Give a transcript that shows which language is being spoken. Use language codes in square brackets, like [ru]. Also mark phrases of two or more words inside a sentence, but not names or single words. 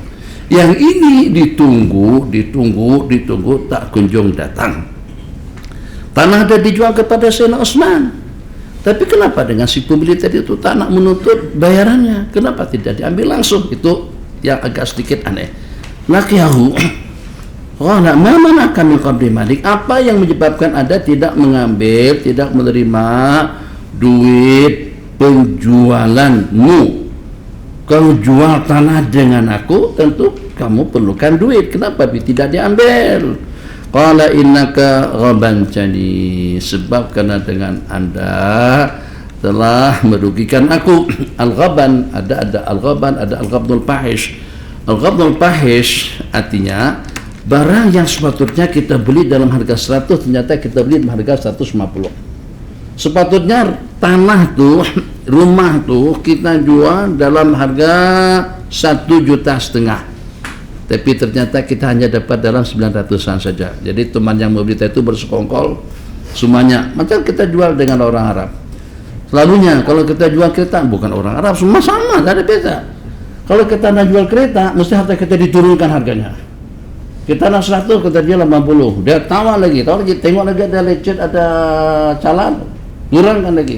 [ms] Yang ini ditunggu tak kunjung datang. Tanah ada dijual kepada Sayyidina Utsman. Tapi kenapa dengan si pembeli tadi itu tak nak menuntut bayarannya? Kenapa tidak diambil langsung? Itu yang agak sedikit aneh. [ar] لقيه قال ما منعك من قبض مالك? [ms] Apa yang menyebabkan Anda tidak mengambil, tidak menerima duit penjualanmu? Kalau jual tanah dengan aku, tentu kamu perlukan duit. Kenapa tidak diambil? [ar] قال إنك غبنتني, [ms] sebab karena dengan Anda telah merugikan aku. Al-ghaban, ada al-ghaban, ada [ar] الغبن الفاحش. الغبن الفاحش [ms] artinya barang yang sepatutnya kita beli dalam harga 100, ternyata kita beli dalam harga 150. Sepatutnya tanah tuh, rumah tuh kita jual dalam harga 1,5 juta, tapi ternyata kita hanya dapat dalam 900-an saja. Jadi teman yang membeli itu bersekongkol semuanya. Macam kita jual dengan orang Arab. Selalunya kalau kita jual kereta, bukan orang Arab, semua sama, tak ada beda. Kalau kita nak jual kereta, mesti harta kita diturunkan harganya. Kita nak 100, kita jual 80. Dia tawar lagi, tengok lagi ada lecet, ada calan, turunkan lagi.